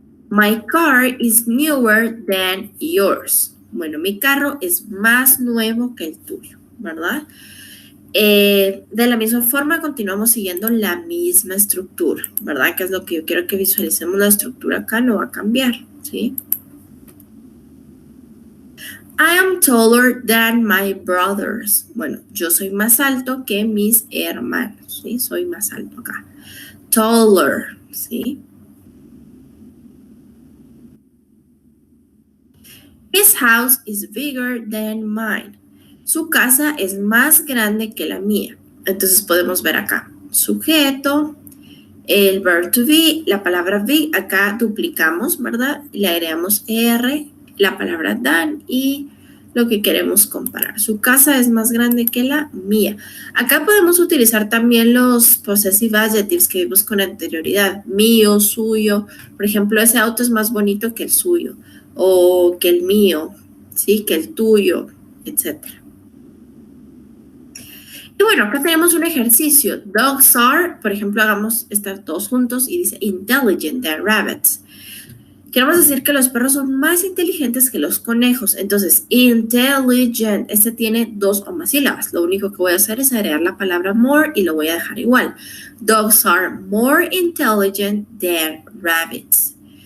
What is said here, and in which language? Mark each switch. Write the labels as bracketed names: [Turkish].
[English] My car is newer than yours. [Spanish] Bueno, mi carro es más nuevo que el tuyo, ¿verdad? De la misma forma, continuamos siguiendo la misma estructura, ¿verdad? Que es lo que yo quiero que visualicemos. La estructura acá no va a cambiar, ¿sí? [English] I am taller than my brothers. [Spanish] Bueno, yo soy más alto que mis hermanos, ¿sí? Soy más alto acá. Taller, ¿sí? [English] His house is bigger than mine. [Spanish] Su casa es más grande que la mía. Entonces podemos ver acá, sujeto, el verb to be, la palabra be, acá duplicamos, ¿verdad? Le agregamos er, la palabra than y lo que queremos comparar. Su casa es más grande que la mía. Acá podemos utilizar también los possessive adjectives que vimos con anterioridad. Mío, suyo. Por ejemplo, ese auto es más bonito que el suyo. O que el mío, ¿sí? Que el tuyo, etcétera. Y bueno, acá tenemos un ejercicio. [English] Dogs are, [Spanish] por ejemplo, hagamos estar todos juntos y dice [English] intelligent than rabbits. [Spanish] Queremos decir que los perros son más inteligentes que los conejos. Entonces, intelligent, este tiene dos o más sílabas. Lo único que voy a hacer es agregar la palabra more y lo voy a dejar igual. [English] Dogs are more intelligent than rabbits.